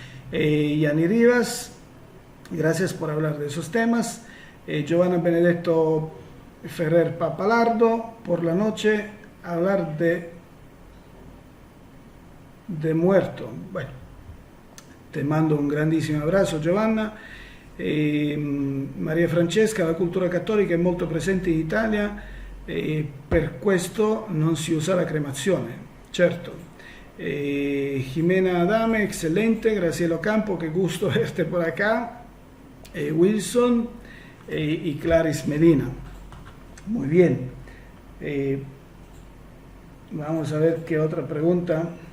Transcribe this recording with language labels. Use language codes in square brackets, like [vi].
[es] Yani Rivas, gracias por hablar de esos temas. Giovanna Benedetto Ferrer Papalardo, por la noche hablar de muerto. Bueno, te mando un grandissimo abrazo, Giovanna. [it] Maria Francesca, la cultura cattolica è molto presente in Italia, per questo non si usa la cremazione, certo. [es] Jimena Adame, excelente. Graciela Ocampo, qué gusto verte por acá. Wilson y Clarice Medina, muy bien. Vamos a ver qué otra pregunta.